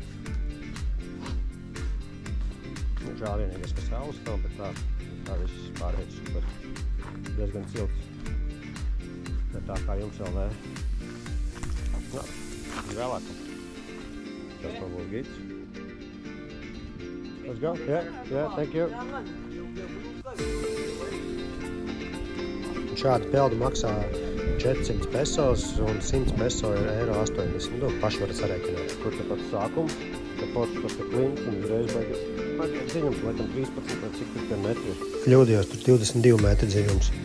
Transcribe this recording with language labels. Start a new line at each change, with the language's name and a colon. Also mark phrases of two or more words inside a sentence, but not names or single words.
Latvian: Žēl vienīgais, ka saules nav, bet tā viss pārējais super. Diezgan silts. Bet tā kā jums vēl vajag. Vēlāk. Tas man būs gids.
English: Let's go. Yeah, thank you.
Latvian: Šāda peldu maksā 400 pesos un 100 peso ir €80. Nu, paši varat sarēķināt. Kur te pats sākums, te forši tas te klints un uzreiz beigas. Dziļums, laikam 13 vai cik tur metri. Kļūdījos, tur 22 metri dziļums.